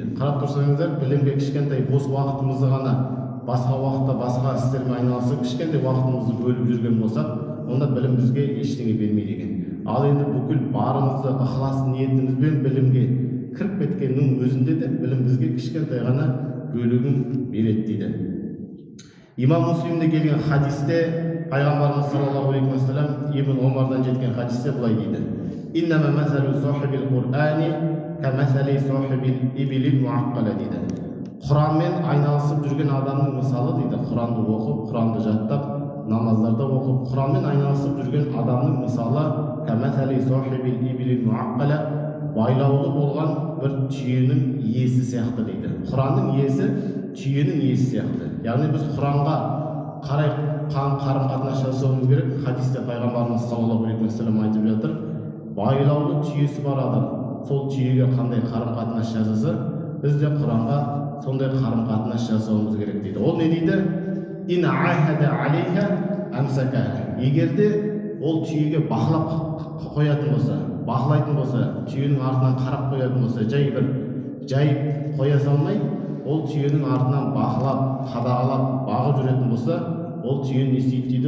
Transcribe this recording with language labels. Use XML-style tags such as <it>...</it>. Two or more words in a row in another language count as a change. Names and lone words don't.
<kk>Қарап тұрсаңыздар, білімге кішкентай бос уақытымызды ғана басқа уақытта басқа істермен айналысып, кішкентай уақытымызды бөліп жүрген болсақ, онда білім бізге ештеңе бермейді екен. Ал енді бүкіл барымызды, ықылас ниетімізбен білімге кіріп кеткеннің өзінде де білім бізге кішкентай ғана бөлігін береді дейді. Имам Муслимде келген хадисте пайғамбарымыз</kk> <ar>صلى الله عليه وسلم</ar> <kk>Ибн Омардан жеткен хадисте былай дейді:</kk> <ar>«إنما مثل صاحب القرآن كمثل صاحب الإبل المعقلة» дейді.</ar> <kk>Құранмен айналысып жүрген адамның мысалы дейді, Құранды оқып, Құранды жаттап, намаздарда оқып, Құранмен айналысып жүрген адамның мысалы</kk> <ar>كمثل صاحب الإبل المعقلة,</ar> <kk>байлаулы болған бір түйенің иесі сияқты дейді. Құранның иесі түйенің иесі сияқты. Яғни біз Құранға қарай қарым-қатынас жасауымыз керек. Хадисте пайғамбарымыз</kk> <ar>صلى الله عليه وسلم</ar> <kk>айтып жатыр, байлаулы түйесі бар адам сол түйеге қандай қарым-қатынас жасаса, біз де Құранға сондай қарым-қатынас жасауымыз керек дейді. Ол не дейді?</kk> <ar>إن عاهد عليها أمسكها.</ar> <kk>Егер де ол түйеге бақылап қоятын болса, бақылайтын болса, түйенің артынан қарап қоятын болса, жай қоя салмай, ол түйенің артынан бақылап, қадағалап, бағып жүретін болса, ол түйені не істейді дейді?</kk>